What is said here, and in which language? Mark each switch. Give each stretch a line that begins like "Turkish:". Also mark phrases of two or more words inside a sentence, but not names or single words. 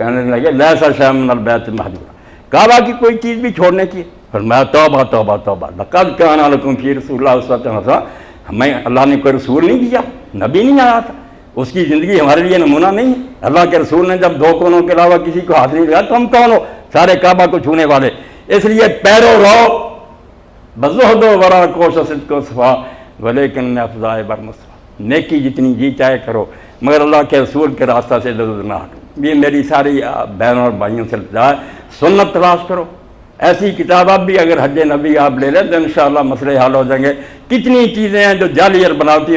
Urdu: کہنے لگے
Arabic: لیسا شیء من البیت المحجور،
Urdu: کعبہ کی کوئی چیز بھی چھوڑنے کی۔ فرمایا توبہ توبہ توبہ،
Arabic: لقد کان لکم فی رسول اللہ اسوۃ حسنہ،
Urdu: ہمیں اللہ نے کوئی رسول نہیں دیا، نبی نہیں آیا تھا، اس کی زندگی ہمارے لیے نمونہ نہیں ہے۔ اللہ کے رسول نے جب دو کونوں کے علاوہ کسی کو ہاتھ نہیں لگایا تو ہم کون ہو سارے کعبہ کو چھونے والے؟ اس لیے
Persian: پیرو رو بزہد و ورع کوش و صدق و صفا ولیکن افضائے برمصفا،
Urdu: نیکی جتنی جی چاہے کرو مگر اللہ کے رسول کے راستہ سے ادھر نہ ہٹو۔ یہ میری ساری بہنوں اور بھائیوں سے التجا ہے، سنت تلاش کرو۔ ایسی کتاب اب بھی اگر حج نبی آپ لے لیں تو انشاءاللہ مسئلے حل ہو جائیں گے۔ کتنی چیزیں ہیں جو جعلی اور بناوٹی ہیں